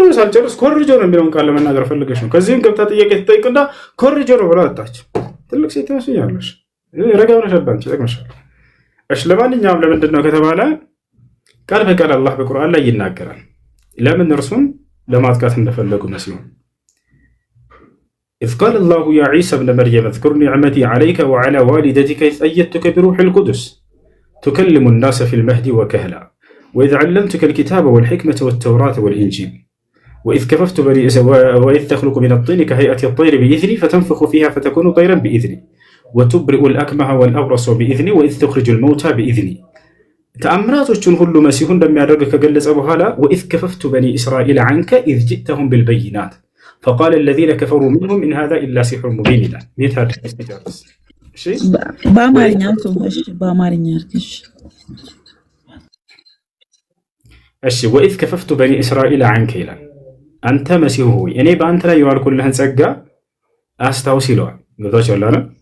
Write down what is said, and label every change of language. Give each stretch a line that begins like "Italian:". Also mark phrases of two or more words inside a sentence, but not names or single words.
Amharic: ሳልጨርስ ኮርጆ ነው የሚለውን ቃል ለመናገር ፈልገሽ ነው። ከዚህም ገብታ ጥያቄ ትጠይቅና ኮርጆ ነው ብላ ወጣች። ትልቅ ሴት ያስኛለሽ። ረጋ ብለሽ አዳምጪ፣ ይጠቅምሻል። እሺ ለማንኛውም ለምንድን ነው ከተባለ ቃል በቃል አላህ በቁርአን ላይ ይናገራል። ለምን እርሱን ለማጥቃት እንደፈለጉ ነው ሲሆን
Arabic: إذ قال الله يا عيسى ابن مريم اذكر نعمتي عليك وعلى والدتك إذ أيدتك بروح القدس تكلم الناس في المهد وكهلا وإذ علمتك الكتاب والحكمة والتوراة والإنجيل وإذ تخلق من الطين كهيئة الطير بإذني فتنفخ فيها فتكون طيرا بإذني وتبرئ الأكمه والأبرص بإذني وإذ تخرج الموتى بإذني
Amharic: ተአምራቶቹን ሁሉ መሲሁ እንደሚያደርግ ከገለጸ በኋላ
Arabic: وإذ كففت بني إسرائيل عنك إذ جئتهم بالبينات فقال الذين كفروا منهم إن هذا إلا سحر مبين
Amharic: ይላል። ቤት አድርገሽ ትጨርስ። እሺ በአማርኛ ተውሽ፣ በአማርኛ አድርገሽ። እሺ
Arabic: وإذ كففت بني إسرائيل عنك
Amharic: ይላል። አንተ መሲሁ ሆይ እኔ በአንተ ላይ የዋልኩልህን ጸጋ አስታውስ ይለዋል። ገብታችኋል አይደል?